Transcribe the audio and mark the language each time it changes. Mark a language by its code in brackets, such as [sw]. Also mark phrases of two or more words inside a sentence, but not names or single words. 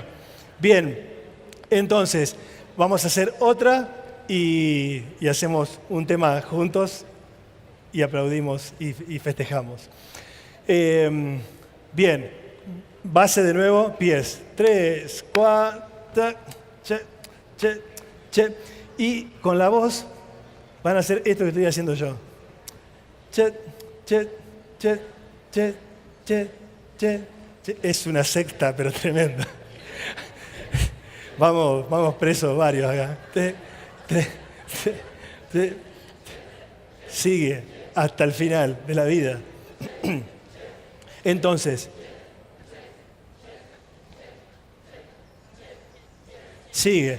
[es] Bien, entonces, vamos a hacer otra y hacemos un tema juntos y aplaudimos y festejamos. Bien, base de nuevo, pies. 3, 4, che, che, che. Y con la voz van a hacer esto que estoy haciendo yo. Che, che, che, che, che, che, che. Es una secta, pero tremenda. Vamos presos varios acá. Sigue hasta el final de la vida. Entonces, sigue.